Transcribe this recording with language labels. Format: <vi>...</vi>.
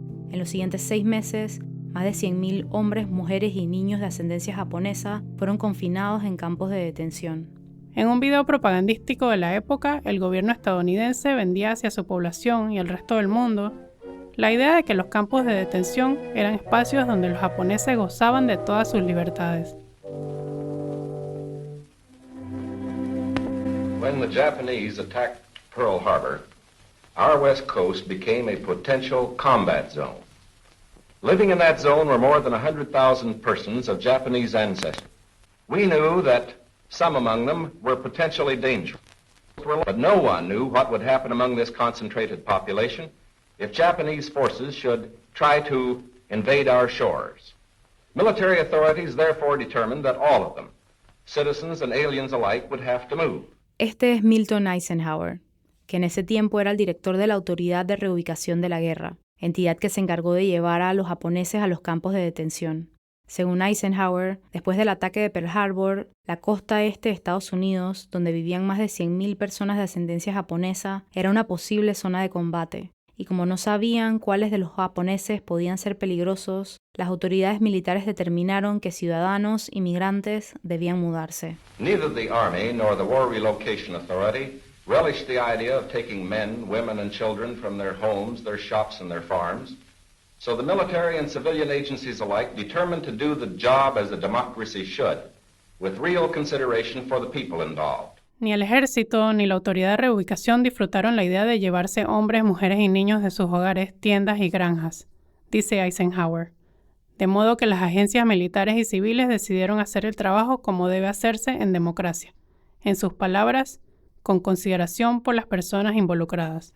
<es>En los siguientes 6 meses, más de 100.000 hombres, mujeres y niños de ascendencia japonesa fueron confinados en campos de detención. En un video propagandístico de la época, el gobierno estadounidense vendía hacia su población y el resto del mundo la idea de que los campos de detención eran espacios donde los japoneses gozaban de todas sus libertades.</es> <en>When the Japanese attacked Pearl Harbor, our west coast became a potential combat zone. Living in that zone were more than 100,000 persons of Japanese ancestry. We knew that some among them were potentially dangerous, but no one knew what would happen among this concentrated population if Japanese forces should try to invade our shores. Military authorities therefore determined that all of them, citizens and aliens alike, would have to move.</en> <es>Este es Milton Eisenhower, que en ese tiempo era el director de la Autoridad de Reubicación de la Guerra, entidad que se encargó de llevar a los japoneses a los campos de detención. Según Eisenhower, después del ataque de Pearl Harbor, la costa este de Estados Unidos, donde vivían más de 100.000 personas de ascendencia japonesa, era una posible zona de combate. Y como no sabían cuáles de los japoneses podían ser peligrosos, las autoridades militares determinaron que ciudadanos inmigrantes debían mudarse.</es> <en>Neither the Army nor the War Relocation Authority relished the idea of taking men, women, and children from their homes, their shops, and their farms. So the military and civilian agencies alike determined to do the job as a democracy should, with real consideration for the people involved.</en> <es>Ni el ejército ni la autoridad de reubicación disfrutaron la idea de llevarse hombres, mujeres y niños de sus hogares, tiendas y granjas. dice Eisenhower, de modo que las agencias militares y civiles decidieron hacer el trabajo como debe hacerse en democracia. En sus palabras, con consideración por las personas involucradas.</es>